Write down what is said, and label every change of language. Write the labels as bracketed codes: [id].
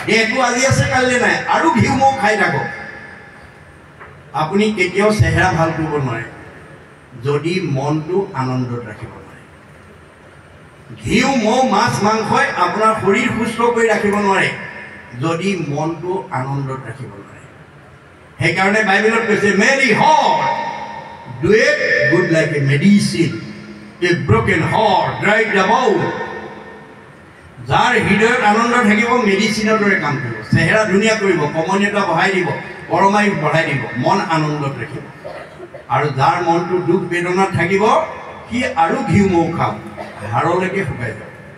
[as] দেহটো আজি আছে কাইলৈ নাই, আৰু ঘিউ মৌ খাই থাকক। আপুনি কেতিয়াও চেহেৰা ভাল কৰিব নোৱাৰে যদি মনটো আনন্দত ৰাখিব নোৱাৰে। ঘিউ মৌ মাছ মাংসই আপোনাৰ শৰীৰ সুস্থ কৰি ৰাখিব নোৱাৰে যদি মনটো আনন্দত ৰাখিব নোৱাৰে। সেইকাৰণে বাইবেলত কৈছে [en] Merry heart doeth good like a medicine, a broken heart dried about. [as] যাৰ হৃদয়ত আনন্দ থাকিব মেডিচিনৰ দৰে কাম কৰিব, চেহেৰা ধুনীয়া কৰিব, কমনীয়তা বঢ়াই দিব, পৰমায়ুস বঢ়াই দিব, মন আনন্দত ৰাখিব। আৰু যাৰ মনটো দুখ বেদনাত থাকিব সি আৰু ঘিউ মৌ খাব, হাড়লৈকে শুকাই যাব।